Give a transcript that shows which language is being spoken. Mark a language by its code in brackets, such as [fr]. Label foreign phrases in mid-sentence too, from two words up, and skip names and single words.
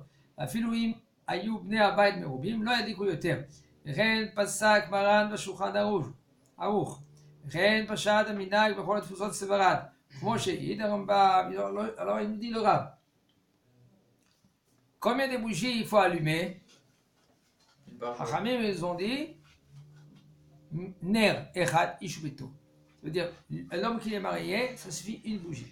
[he] אפילו אם היו בני הבית מרובים, לא ידליקו יותר. וכן פסק מרן בשולחן ערוך. וכן פשט המנהג בכל התפוצות סברד. [fr] Alors il nous dit le Rav. Combien de bougies il faut allumer? Une par jour. [he] חכמים, [fr] ils ont dit [he] נר אחד איש וביתו. [fr] Ça veut dire, l'homme qui est marié, ça suffit une bougie.